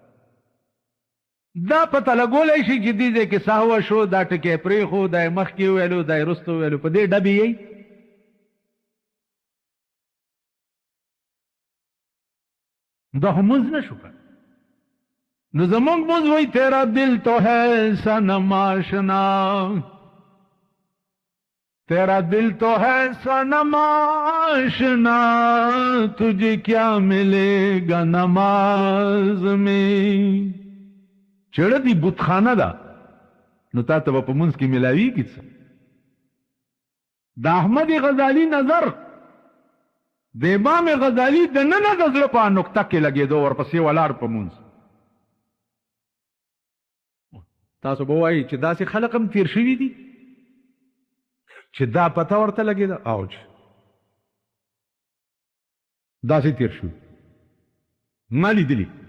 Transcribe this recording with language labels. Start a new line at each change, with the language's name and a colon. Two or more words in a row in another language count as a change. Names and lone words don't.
Pashto: دا پته لګولی شي چې دې ځای کې سهوه شو، دا ټکی پرېښو، دا یې مخکې وویلو، دا یې وروسته وویلو، په دې ډبې یې. دا خو مونځ نه شو کړ. نو زمونږ مونځ وایي
Urdu: تیرا دل تو ہے صنم آشنا، تیرا دل تو ہے صنم آشنا، تجھے کیا ملے گا نماز میں.
Pashto: چړه دی بتخانه ده، نو تا ته به په مونځ کې ملاویږي څه؟ د احمد غزالی نظر د امام غزالی د ننه د زړه په نقطه کې لګېدو، ورپسې ولاړ په مونځ. تاسو به وایي چې داسې خلق هم تیر شوي دي چې دا پته ورته لګېده، اوج داسې تیر شوي ما لیدلي.